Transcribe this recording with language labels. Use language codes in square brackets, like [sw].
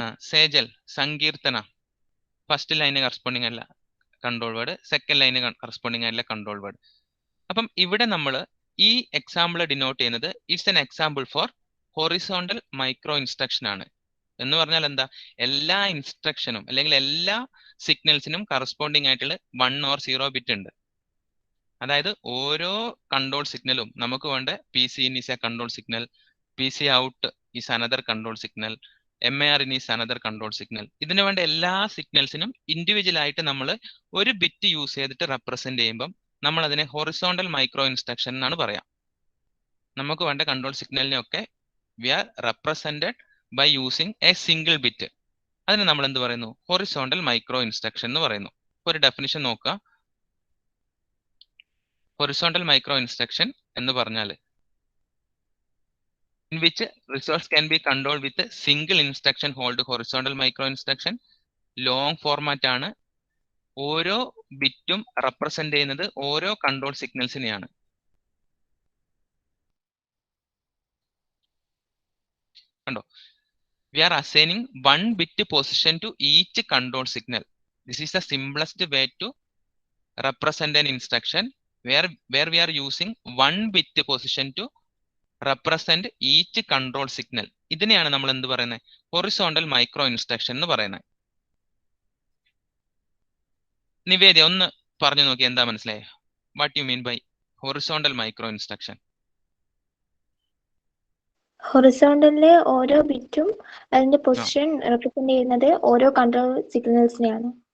[ml] സേജൽ, സങ്കീർത്തന, first line corresponding അല്ല control word, second line corresponding അല്ല കൺട്രോൾ വേർഡ്. അപ്പം ഇവിടെ നമ്മൾ ഈ എക്സാമ്പിൾ ഡിനോട്ട് ചെയ്യുന്നത് [en] it's an example for horizontal micro instruction [ml] ആണ്. എന്ന് പറഞ്ഞാൽ എന്താ? എല്ലാ ഇൻസ്ട്രക്ഷനും അല്ലെങ്കിൽ എല്ലാ സിഗ്നൽസിനും കറസ്പോണ്ടിങ് ആയിട്ടുള്ള 1 or 0 ബിറ്റ് ഉണ്ട്. അതായത് ഓരോ കൺട്രോൾ സിഗ്നലും നമുക്ക് വേണ്ട [en] PC in is a control signal, PC out is another control signal, MAR in is another control signal. [ml] ഇതിനു വേണ്ട എല്ലാ സിഗ്നൽസിനും ഇൻഡിവിജ്വൽ ആയിട്ട് നമ്മൾ ഒരു ബിറ്റ് യൂസ് ചെയ്തിട്ട് റെപ്രസെന്റ് ചെയ്യുമ്പം നമ്മൾ അതിനെ ഹൊറിസോണ്ടൽ മൈക്രോ ഇൻസ്ട്രക്ഷൻ എന്നാണ് പറയാം. നമുക്ക് വേണ്ട കൺട്രോൾ സിഗ്നലിനെ ഒക്കെ [en] We are represented by using a single bit. [ml] അതിന് നമ്മൾ എന്ത് പറയുന്നു? ഹൊറിസോണ്ടൽ മൈക്രോ ഇൻസ്ട്രക്ഷൻ എന്ന് പറയുന്നു. ഒരു ഡെഫിനിഷൻ നോക്കുക. ഹൊറിസോണ്ടൽ മൈക്രോ ഇൻസ്ട്രക്ഷൻ എന്ന് പറഞ്ഞാൽ [en] in which results can be controlled with a single instruction hold horizontal micro instruction. [ml] Long format ആണ്. ഓരോ ബിറ്റും റെപ്രസെന്റ് ചെയ്യുന്നത് ഓരോ കൺട്രോൾ സിഗ്നൽസിനെയാണ്. കണ്ടോ? [en] We are assigning one bit position to each control signal. This is the simplest way to represent an instruction where we are using one bit position to represent each control signal. [ml] ഇതിനെയാണ് നമ്മൾ എന്ത് പറയുന്നത്? Horizontal micro instruction എന്ന് പറയുന്നത്. നിവേദ്യ ഒന്ന് പറഞ്ഞു നോക്കി, എന്താ മനസ്സിലായേ? [en] What you mean by horizontal micro instruction? [ml] ഹൊറിസോണ്ടലിലെ ഓരോ ബിറ്റും അതിന്റെ പൊസിഷൻ റെപ്രസെന്റ് ചെയ്യുന്നത് ഓരോ കൺട്രോൾ സിഗ്നൽസിനെയാണ്.